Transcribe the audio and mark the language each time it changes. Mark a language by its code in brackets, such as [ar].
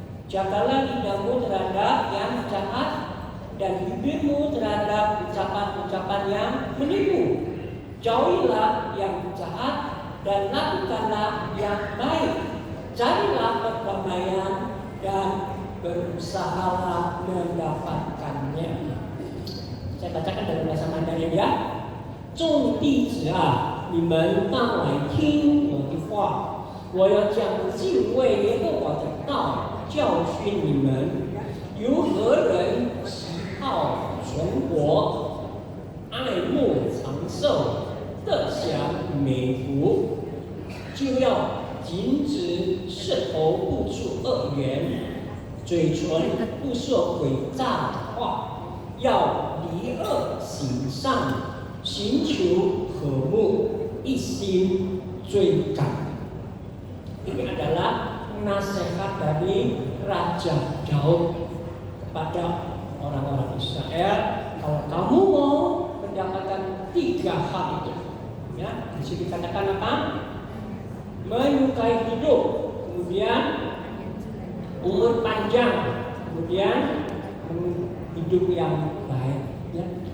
[id] Jagalah lidahmu terhadap yang jahat, dan bibirmu terhadap ucapan-ucapan yang menipu. Jauhilah yang jahat dan lakukanlah yang baik. Carilah perdamaian dan berusahalah mendapatkannya. Saya bacakan dalam bahasa Mandarin ya. [zh] 众弟子啊，你们当来听我的话，我要将敬畏耶和华的道教训你们。有何人喜好存活，爱慕长寿，得享美福，就要禁止舌头不出恶言，嘴唇不说诡诈的话，要离恶行善，寻求和睦，一心追赶。 [id] Ini adalah nasihat dari Raja Daud. pada orang-orang Israel, kalau kamu mau mendapatkan 3 hal itu, ya, di sini dikatakan apa? Menyukai hidup, kemudian umur panjang, kemudian hidup yang baik, ya.